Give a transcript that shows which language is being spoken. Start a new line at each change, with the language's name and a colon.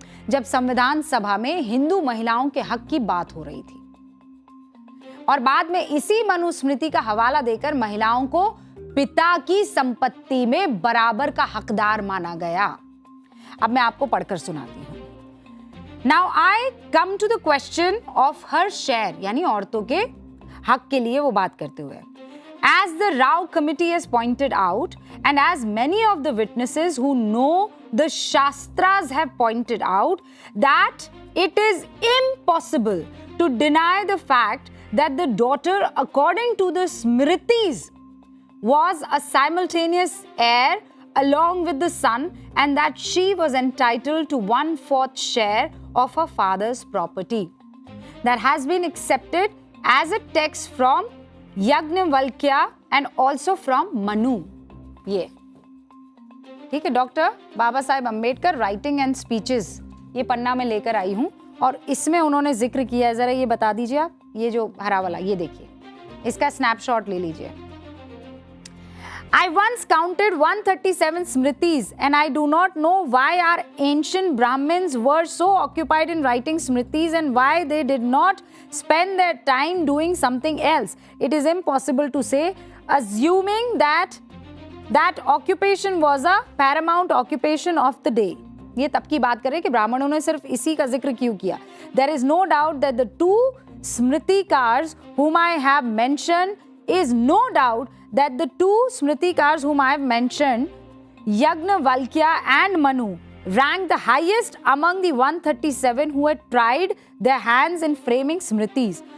Hindi: जब संविधान सभा में हिंदू महिलाओं के हक की बात हो रही थी और बाद में इसी मनुस्मृति का हवाला देकर महिलाओं को पिता की संपत्ति में बराबर का हकदार माना गया। अब मैं आपको पढ़कर सुनाती हूं।
English: now I come to the question of her share,
Hindi: यानी औरतों के हक के लिए वो बात करते हुए,
English: as the Rao committee has pointed out and as many of the witnesses who know the Shastras have pointed out, that it is impossible to deny the fact that the daughter, according to the Smritis, was a simultaneous heir along with the son and that she was entitled to 1/4 share of her father's property. That has been accepted as a text from Yajnavalkya and also from Manu.
Hindi: ये ठीक है, doctor Baba Saheb Ambedkar writing and speeches, ये पन्ना में लेकर आई हूं और इसमें उन्होंने जिक्र किया है। जरा ये बता दीजिए आप, ये जो हरा वाला, ये देखिए, इसका स्नैपशॉट ले लीजिए।
English: I once counted 137 smritis and I do not know why our ancient Brahmins were so occupied in writing smritis and why they did not spend their time doing something else. It is impossible to say, assuming that occupation was a paramount occupation of the day.
Hindi: ये तब की बात करें कि ब्राह्मणों ने सिर्फ इसी का जिक्र क्यों किया।
English: There is no doubt that the 2 smritikars whom I have mentioned is no doubt that the 2 smritikars whom I have mentioned, Yajnavalkya and Manu, ranked the highest among the 137 who had tried their hands in framing smritis.